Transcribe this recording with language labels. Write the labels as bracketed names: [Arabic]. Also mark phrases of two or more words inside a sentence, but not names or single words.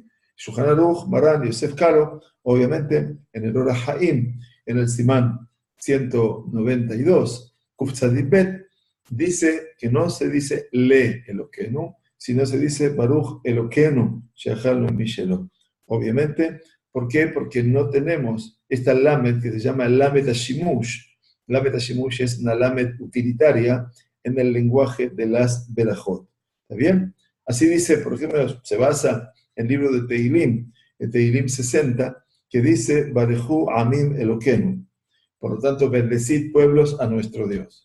[Spanish] Shulchan Aruch, Maran, Yosef Karo, obviamente, en el Orah Haim, en el Simán 192, [Hebrew] קוף צדי בית, [Spanish] dice que no se dice [Hebrew] לאלהינו, [Spanish] sino se dice [Hebrew] ברוך אלהינו שאכלנו משלו. [Spanish] Obviamente, ¿por qué? Porque no tenemos esta lamed que se llama [Hebrew] למד השימוש. למד השימוש [Spanish] es una lamed utilitaria en el lenguaje de las berajot. ¿Está bien? Así dice, por ejemplo, se basa en el libro de Tehilim, el Tehilim 60, que dice, [Hebrew] ברכו עמים אלהינו. [Spanish] Por lo tanto, bendecid pueblos a nuestro Dios.